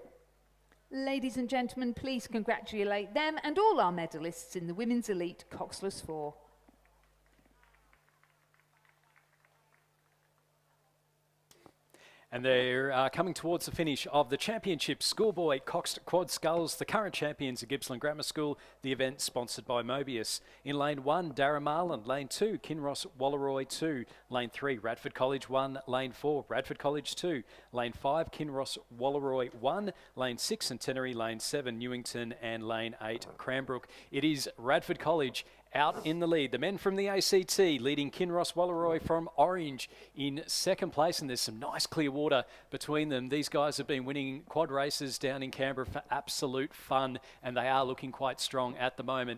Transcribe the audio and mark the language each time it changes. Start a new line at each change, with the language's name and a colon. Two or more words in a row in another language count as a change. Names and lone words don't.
English: Ladies and gentlemen, please congratulate them and all our medalists in the Women's Elite Coxless 4. And they're coming towards the finish of the championship. Schoolboy Coxed Quad Sculls, the current champions of Gippsland Grammar School, the event sponsored by Mobius. In lane 1, Darramarlin. Lane 2, Kinross Walleroy 2. Lane 3, Radford College 1. Lane 4, Radford College 2. Lane 5, Kinross Walleroy 1. Lane 6, Centenary. Lane 7, Newington. And lane 8, Cranbrook. It is Radford College out in the lead. The men from the ACT leading Kinross Walleroy from Orange in 2nd place, and there's some nice clear water between them. These guys have been winning quad races down in Canberra for absolute fun, and they are looking quite strong at the moment.